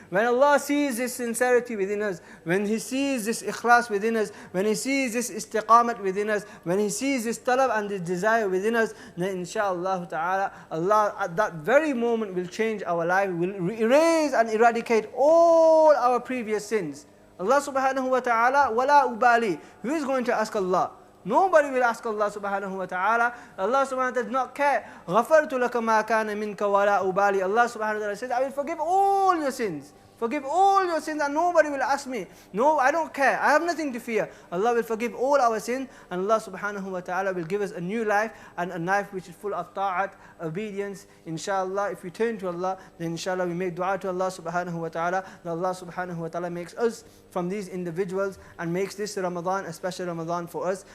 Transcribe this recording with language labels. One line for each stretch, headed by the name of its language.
English: When Allah sees this sincerity within us, when He sees this ikhlas within us, when He sees this istiqamat within us, when He sees this talab and this desire within us, then inshallah ta'ala, Allah at that very moment will change our life, will erase and eradicate all our previous sins. Allah subhanahu wa ta'ala,
Arabic: wala ubali.
English: Who is going to ask Allah? Nobody will ask Allah subhanahu wa ta'ala. Allah subhanahu wa ta'ala does not care.
Arabic: غَفَرْتُ لَكَ مَا كَانَ مِنْكَ وَلَا ubali.
English: Allah subhanahu wa ta'ala says, I will forgive all your sins. Forgive all your sins and nobody will ask me. No, I don't care. I have nothing to fear. Allah will forgive all our sins, and Allah subhanahu wa ta'ala will give us a new life and a life which is full of ta'at, obedience. Inshallah, if we turn to Allah, then inshallah we make dua to Allah subhanahu wa ta'ala, that Allah subhanahu wa ta'ala makes us from these individuals and makes this Ramadan a special Ramadan for us.